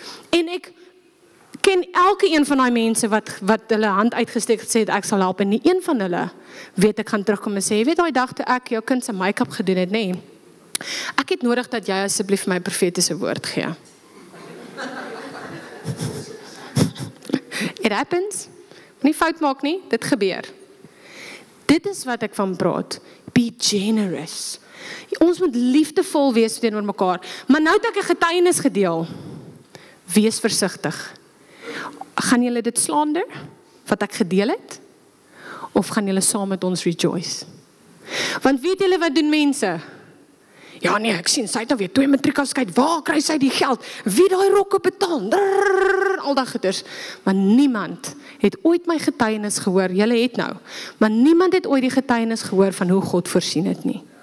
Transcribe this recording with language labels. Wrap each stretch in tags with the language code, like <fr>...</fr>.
<af>En ek ken elke een van daai mense wat hulle hand uitgesteek het, sê ek sal help, en nie een van hulle weet ek gaan terugkom en sê, jy weet daai dag toe ek jou kind se make-up gedoen het, nee. Ek het nodig dat jy asseblief vir my profetiese woord gee.</af> <en>It happens.</en> <af>Nie fout maak nie, dit gebeur. Dit is wat ek van praat.</af> <en>Be generous.</en> <af>Ons moet liefdevol wees teenoor mekaar. Maar nou het ek 'n getuienis gedeel. Wees versigtig. Gaan julle dit slander, wat ek gedeel het? Of gaan julle saam met ons rejoice? Want weet julle wat doen mense? Ja nee, ek sien, sy het nou weer 2 matriekafskeid, waar kry sy die geld? Wie daai rokke betaal? Al daai goeders. Maar niemand het ooit my getuienis gehoor, julle het nou, maar niemand het ooit die getuienis gehoor van hoe God voorsien het nie.</af>